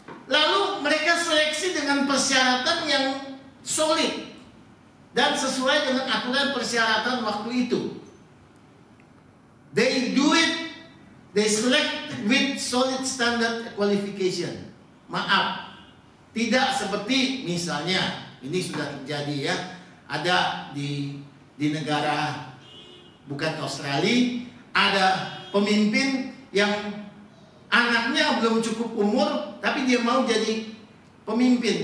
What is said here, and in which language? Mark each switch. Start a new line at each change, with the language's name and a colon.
Indonesian: Lalu mereka seleksi dengan persyaratan yang solid dan sesuai dengan aturan persyaratan waktu itu.
English: They do it, they select with solid standard qualification.
Indonesian: Maaf, tidak seperti misalnya ini sudah terjadi ya, ada di negara bukan Australia, ada pemimpin yang anaknya belum cukup umur tapi dia mau jadi pemimpin.